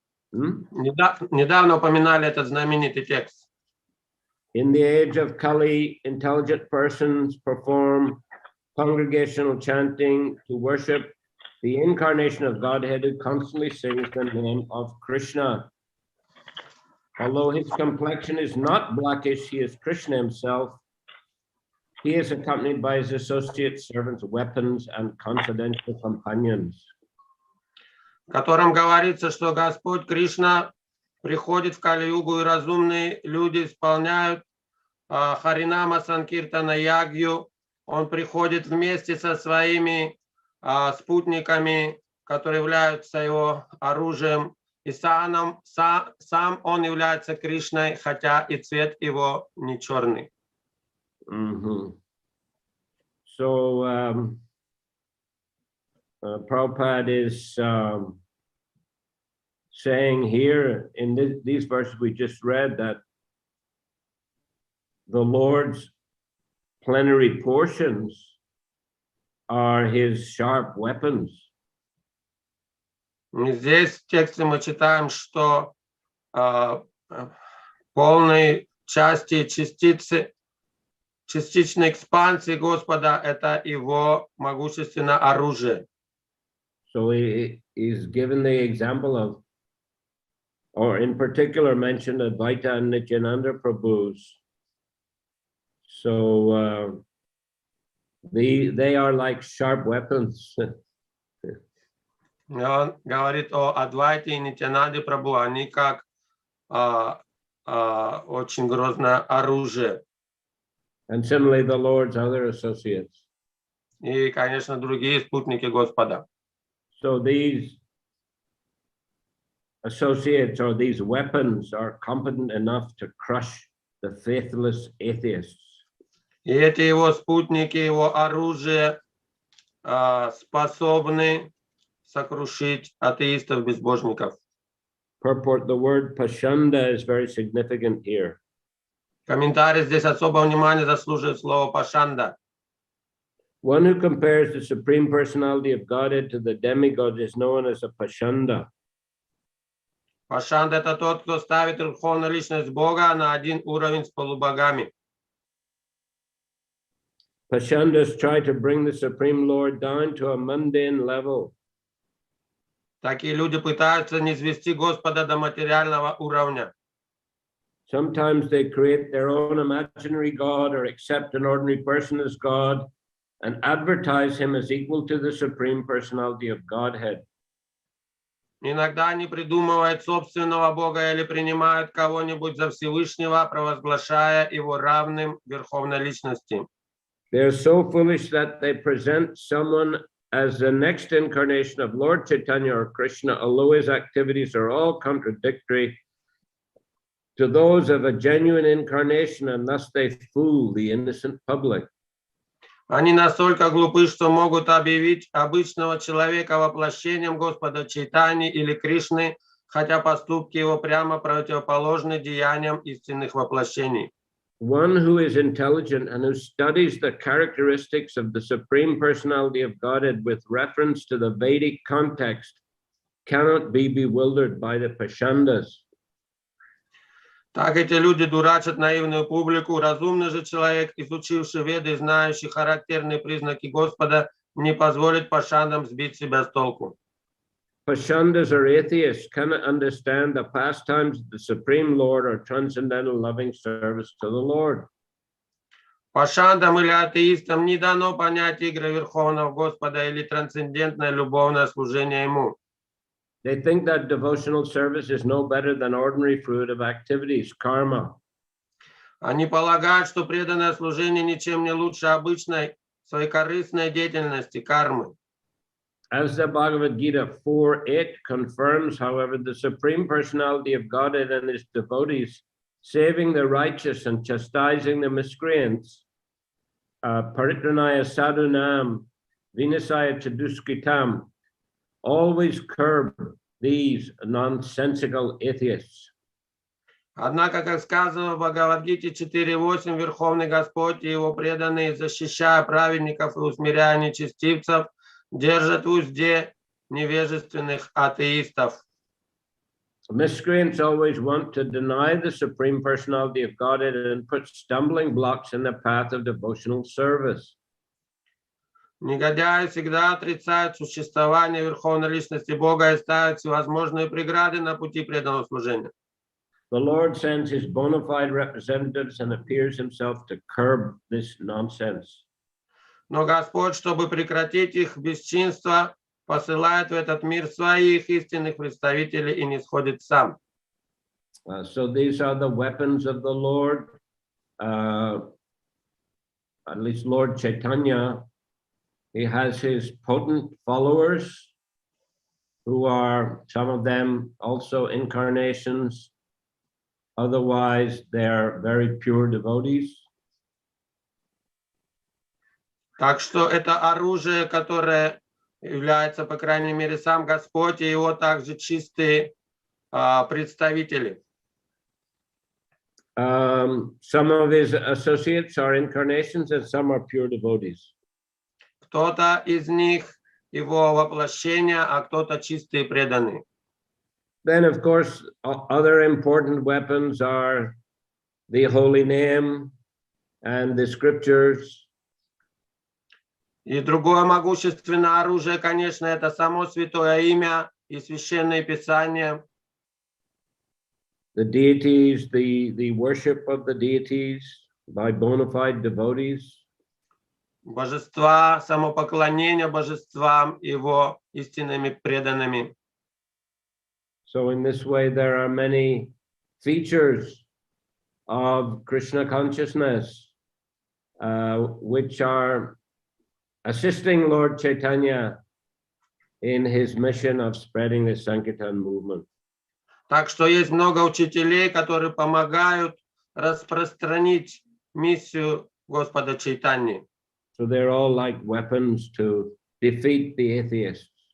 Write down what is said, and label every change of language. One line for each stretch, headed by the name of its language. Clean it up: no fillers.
Russian: Недавно упоминали этот знаменитый текст.
English: In the age of Kali, intelligent persons perform congregational chanting to worship the incarnation of Godhead who constantly sings the name of Krishna. Although his complexion is not blackish, he is Krishna himself. He is accompanied by his associate servants, weapons, and confidential companions.
Russian: В котором говорится, что Господь Кришна приходит в Кали-югу, и разумные люди исполняют Харинама Санкиртана Ягью. Он приходит вместе со своими спутниками, которые являются его оружием, и сам он является Кришной, хотя и цвет его не черный.
English: So Prabhupada is saying here in these verses we just read that the Lord's plenary portions are his sharp weapons.
Russian: Здесь в тексте мы читаем, что полной части частичной экспансии Господа — это его могущественное оружие.
English: So he is given the example of, or in particular mentioned Advaita and Nityananda Prabhus. So they are like sharp weapons.
Russian: Он говорит о Адвайте и Нитянанде Прабху, они как очень грозное оружие.
English: And similarly, the Lord's other associates.
Russian: И, конечно, другие спутники Господа.
English: So these associates or these weapons are competent enough to crush the faithless atheists.
Russian: И эти его спутники, его оружие способны сокрушить атеистов-безбожников.
English: Purport, the word pashanda is very significant here.
Russian: Комментарий здесь особого внимания заслуживает слово пашанда.
English: One who compares the Supreme Personality of Godhead to the demigod is known as a pashanda.
Russian: Пашанда — это тот, кто ставит верховную личность Бога на один уровень с полубогами.
English: Pashandas try to bring the Supreme Lord down to a mundane level.
Russian: Такие люди пытаются низвести Господа до материального уровня.
English: Sometimes they create their own imaginary God or accept an ordinary person as God and advertise him as equal to the Supreme Personality of Godhead.
Russian: Иногда они придумывают собственного Бога или принимают кого-нибудь за Всевышнего, провозглашая его равным Верховной Личности.
English: They are so foolish that they present someone as the next incarnation of Lord Chaitanya or Krishna, although his activities are all contradictory to those of a genuine incarnation, and thus they fool the innocent public.
Russian: Они настолько глупы, что могут объявить обычного человека воплощением Господа Чайтаньи или Кришны, хотя поступки его прямо противоположны деяниям истинных воплощений.
English: One who is intelligent and who studies the characteristics of the Supreme Personality of Godhead with reference to the Vedic context cannot be bewildered by the Pashandas.
Russian: Так эти люди дурачат наивную публику. Разумный же человек, изучивший Веды и знающий характерные признаки Господа, не позволит пашандам сбить себя с толку.
English: Pashandas or atheists cannot understand the pastimes of the Supreme Lord or transcendental loving service to the Lord.
Russian: Пашандам или атеистам не дано понять игры Верховного Господа или трансцендентное любовное служение Ему.
English: They think that devotional service is no better than ordinary fruit of activities, karma.
Russian: Они полагают, что преданное служение ничем не лучше обычной своекорыстной деятельности, кармы.
English: As the Bhagavad Gita 4:8 confirms, however, the Supreme Personality of Godhead and his devotees, saving the righteous and chastising the miscreants,
Sanskrit: paritranaya sadhunam, vinasaya chaduskitam,
English: always curb these nonsensical atheists.
Russian: Однако, как сказано в Бхагавад-гите 4.8, Верховный Господь и Его преданные, защищая праведников и усмиряя нечестивцев, держат в узде невежественных атеистов.
English: Miscreants always want to deny the Supreme Personality of Godhead and put stumbling blocks in the path of devotional service.
Russian: Негодяи всегда отрицают существование Верховной Личности Бога и ставят всевозможные преграды на пути преданного служения.
English: The Lord sends his bona fide representatives and appears himself to curb this nonsense.
Russian: Но Господь, чтобы прекратить их бесчинство, посылает в этот мир своих истинных представителей и не сходит сам.
English: So these are the weapons of the Lord, at least Lord Chaitanya. He has his potent followers, who are some of them also incarnations. Otherwise, they are very pure devotees.
Russian: Так что это оружие, которое является, по крайней мере, сам Господь и его также чистые представители.
English: Some of his associates are incarnations and some are pure devotees.
Russian: Кто-то из них его воплощение, а кто-то чистые преданные.
English: Then, of course, other important weapons are the holy name and the scriptures.
Russian: И другое могущественное оружие, конечно, это само святое имя и священное писание.
English: The deities, the worship of the deities by bona fide devotees.
Russian: Божества, самопоклонение божествам, его истинными преданными.
English: So in this way, there are many features of Krishna consciousness, which are assisting Lord Chaitanya in his mission of spreading the Sankirtan movement.
Russian: Так что есть много учителей, которые помогают распространить миссию Господа Чайтаньи.
English: So they're all like weapons to defeat the atheists.